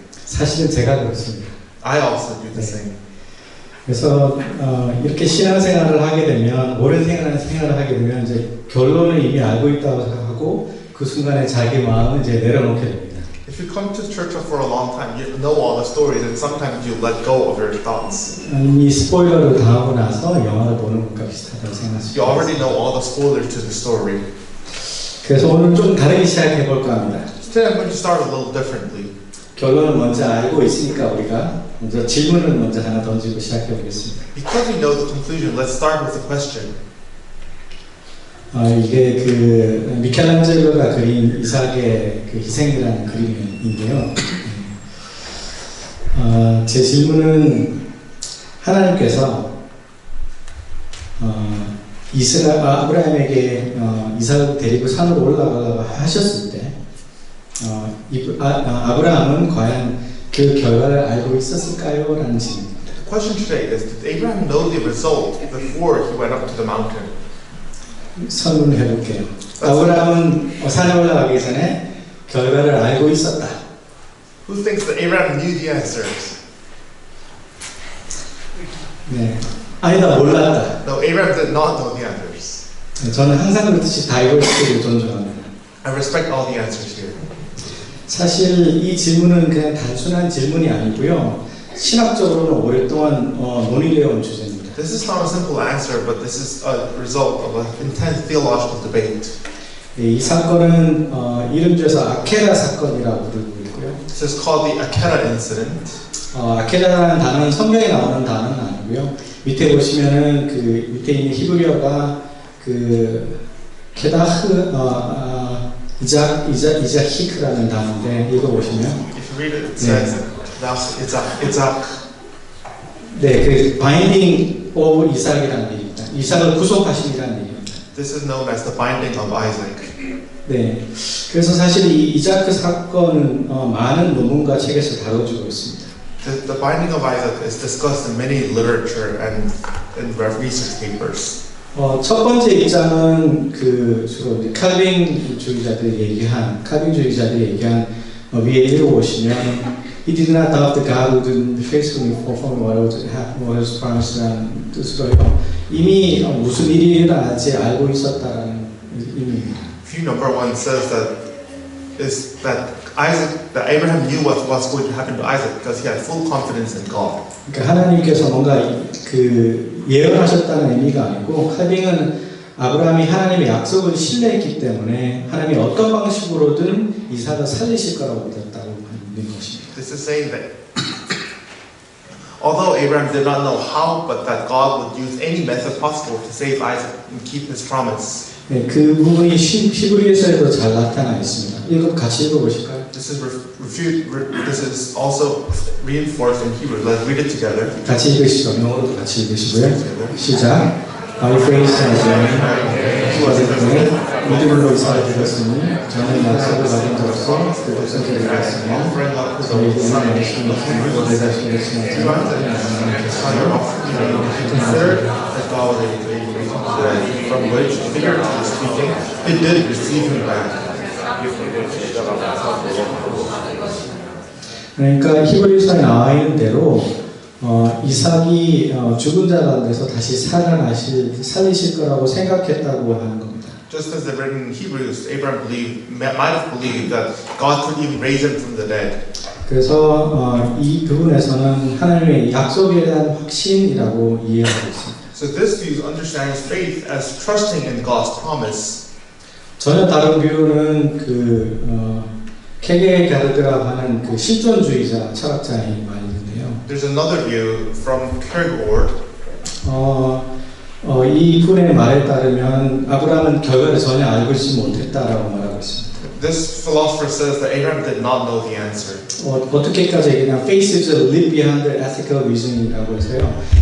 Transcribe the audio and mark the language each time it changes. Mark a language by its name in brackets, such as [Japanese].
[Korean] 사실은 제가 그렇습니다. [English] I also do the same. [Korean] 그래서 이렇게 신앙생활을 하게 되면 옳은 생활을 하게 되면 이제 결론을 이미 알고 있다고 생각하고 그 순간에 자기 마음을 이제 내려놓게 됩니다. [English] If you come to church for a long time, you know all the stories, and sometimes you let go of your thoughts. [Korean] 이미 스포일러를 당하고 나서 영화를 보는 것과 비슷하다고 생각하시죠. [English] You already know all the spoilers to the story. [Korean] 그래서 오늘 좀 다르게 시작해 볼까 합니다. [English] Today I'm going to start a little differently. [Korean] 결론을 먼저 알고 있으니까 우리가 먼저 질문을 먼저 하나 던지고 시작해 보겠습니다. [English] Because we know the conclusion, let's start with a question. [Korean] 이게 그 미켈란젤로가 그린 이삭의 그 희생이라는 그림인데요. 제 질문은 하나님께서 아브라함에게 이삭을 데리고 산으로 올라가라고 하셨을 때 아브라함은 과연 그 결과를 알고 있었을까요? 라는 질문입니다. [English] The question today is, did Abraham know the result before he went up to the mountain? [Korean] 설문을 해볼게요. 아브라함은 산에 올라가기 전에 결과를 알고 있었다. [English] Who thinks that Abraham knew the answers? [Korean] 네, 아니다, 몰랐다. [English] No, Abraham did not know the answers. [Korean] 저는 항상 그렇듯이 다이버시티를 존중합니다. [English] I respect all the answers here. [Korean] 사실 이 질문은 그냥 단순한 질문이 아니고요. 신학적으로는 오랫동안 논의되어 온 주제입니다. [English] This is not a simple answer, but this is a result of an intense theological debate. [Korean] 이 사건은 이름 지어서 아케라 사건이라고 부르고 있고요. [English] This is called the Akela incident. [Korean] 아케라라는 단어는 성경에 나오는 단어는 아니고요. 밑에 보시면은 그 밑에 있는 히브리어가 그 케다흐 이자히크라는 단어인데 읽어 보시면 [English] If you read it, it says Isaac. [Korean] 네, 그 [English] 바인딩 오브 [Korean] 이삭이라는 얘기입니다. 이삭을 구속하심이라는 얘기입니다. [English] This is known as the binding of Isaac. [Korean] 네, 그래서 사실 이 이자크 사건은 많은 논문과 책에서 다뤄지고 있습니다. [English] The binding of Isaac is discussed in many literature and in research papers. [Korean] 첫 번째 입장은 그 주로 이제 칼빈주의자들이 얘기한 위에 읽어보시면 [English] He did not doubt the God who did faithfully perform what was promised [Korean] 라는 뜻으로요. 이미 무슨 일이 일어날지 알고 있었다라는 의미입니다. [English] View number one says that Abraham knew what was going to happen to Isaac because he had full confidence in God. [Korean] 그러니까 하나님께서 뭔가 그 예언하셨다는 의미가 아니고 칼빈은 아브라함이 하나님의 약속을 신뢰했기 때문에 하나님이 어떤 방식으로든 이삭을 살리실 거라고 믿었다고 믿는 것입니다. [English] This is saying that although Abraham did not know how, but that God would use any method possible to save Isaac and keep his promise. [Korean] 네, 그 부분이 히브리서에도 잘 나타나 있습니다. 같이 읽어보실까요? [English] This is also reinforced in Hebrew. Let's read it together. [Korean] 같이 읽으시죠. 영어로도 같이 읽으시고요. 시작. [English] By faith he was a [Korean] 믿음으로 이삭을 드렸으니 저는 약속을 받은 자로서 그 백성들을 드렸으며 저희에게는 말씀이 없으므로 대답시키지 않지만 [English] Consider that God was able to from which, figuratively speaking, it did receive him back. [Korean] 그러니까 히브리서에 나와 있는 대로 이삭이 죽은 자 가운데서 다시 살리실 거라고 생각했다고 하는 겁니다. [English] Just as written in Hebrews, Abraham might have believed that God could even raise him from the dead. [Korean] 그래서 이 부분에서는 하나님의 약속에 대한 확신이라고 이해하고 있습니다. [English] So this view understands faith as trusting in God's promise. [Korean] 전혀 다른 뷰는 케게가르드라고 하는 그 실존주의자 철학자의 말인데요. [English] There's another view from Kierkegaard. [Korean] 이 분의 말에 따르면 아브라함은 결과를 전혀 알고 있지 못했다라고 말하고 있습니다. [English] This philosopher says that Abraham did not know the answer. [Korean] 어떻게까지 얘기하냐면 [English] faith is a leap beyond the ethical reasoning [Korean] 이라고 해서요.